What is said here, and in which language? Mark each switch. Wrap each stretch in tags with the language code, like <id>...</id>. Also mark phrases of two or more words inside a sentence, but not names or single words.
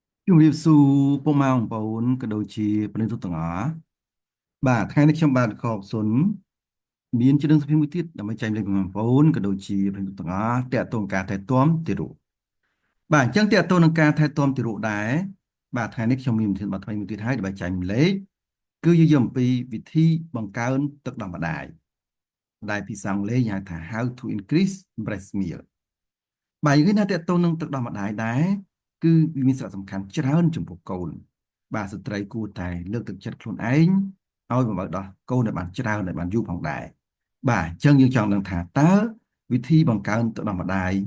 <km>ជំរាបសួរពុកម៉ែបងប្អូនក៏ដូចជាប្រិយមិត្តទាំងអស់បាទថ្ងៃនេះខ្ញុំបាទខកសុនមានជំនឿសភាមួយទៀតដើម្បីចែករំលែកបងប្អូនក៏ដូចជា ប្រិយមិត្តទាំងអស់តាក់ទងការថែទាំទារកបាទអញ្ចឹងតាក់ទងនឹងការថែទាំទារកដែរបាទថ្ងៃនេះខ្ញុំមានវិធាន បတ်ថ្មីមួយទៀតហើយដើម្បីចែករំលែកគឺនិយាយអំពីវិធីបង្កើនទឹកដោះម្ដាយដែលភាសាអង់គ្លេសហៅថា</km> <en>How to increase breast milk</en> <km>បាទយើងឃើញថាតើតើនឹងទឹកដោះម្ដាយដែរគឺវាមានសារៈសំខាន់ច្រើនចំពោះកូនបាទស្ត្រីគួរតែលើកទឹកចិត្តខ្លួនឯងឲ្យបំរើដោះកូនឲ្យបានច្រើនឲ្យបានយូរផងដែរបាទអញ្ចឹងយើងចង់ដឹងថាតើវិធីបង្កើនទឹកដោះម្ដាយ</km>